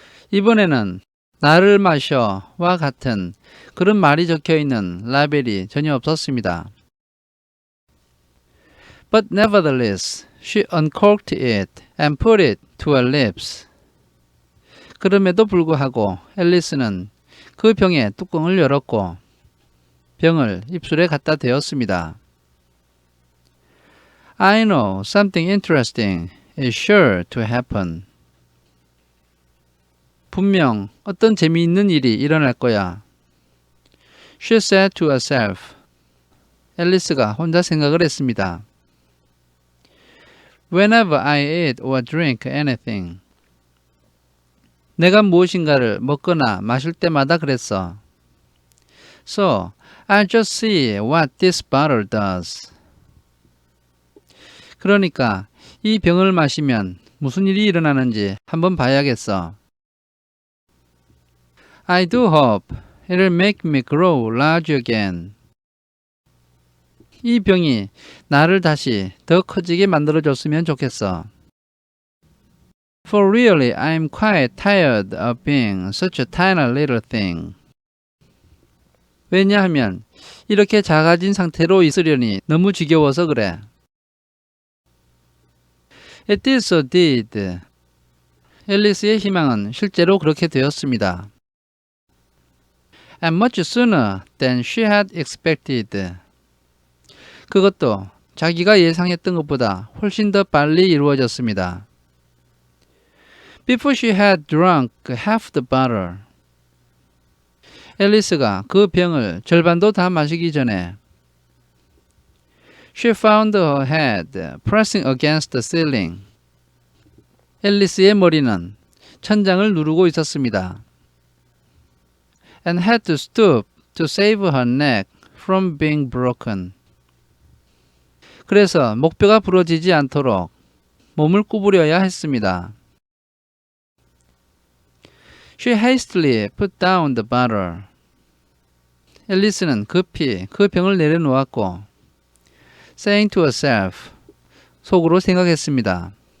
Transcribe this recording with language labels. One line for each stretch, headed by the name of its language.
Korean: 이번에는 나를 마셔와 같은 그런 말이 적혀 있는 라벨이 전혀 없었습니다.
English: But nevertheless, she uncorked it and put it to her lips.
Korean: 그럼에도 불구하고 앨리스는 그 병의 뚜껑을 열었고 병을 입술에 갖다 대었습니다.
English: I know something interesting is sure to happen.
Korean: 분명 어떤 재미있는 일이 일어날 거야.
English: She said to herself.
Korean: 앨리스가 혼자 생각을 했습니다.
English: Whenever I eat or drink anything.
Korean: 내가 무엇인가를 먹거나 마실 때마다 그랬어.
English: So, I'll just see what this bottle does.
Korean: 그러니까 이 병을 마시면 무슨 일이 일어나는지 한번 봐야겠어.
English: I do hope it'll make me grow large again.
Korean: 이 병이 나를 다시 더 커지게 만들어줬으면 좋겠어.
English: For really, I'm quite tired of being such a tiny little thing.
Korean: 왜냐하면 이렇게 작아진 상태로 있으려니 너무 지겨워서 그래.
English: It did so did.
Korean: 앨리스의 희망은 실제로 그렇게 되었습니다.
English: And much sooner than she had expected.
Korean: 그것도 자기가 예상했던 것보다 훨씬 더 빨리 이루어졌습니다.
English: Before she had drunk half the bottle.
Korean: 앨리스가 그 병을 절반도 다 마시기 전에
English: She found her head pressing against the ceiling.
Korean: 앨리스의 머리는 천장을 누르고 있었습니다.
English: And had to stoop to save her neck from being broken.
Korean: 그래서 목뼈가 부러지지 않도록 몸을 구부려야 했습니다.
English: She hastily put down the bottle.
Korean: 앨리스는 급히 그 병을 내려놓았고
English: saying to herself,
Korean: 속으로 생각했습니다.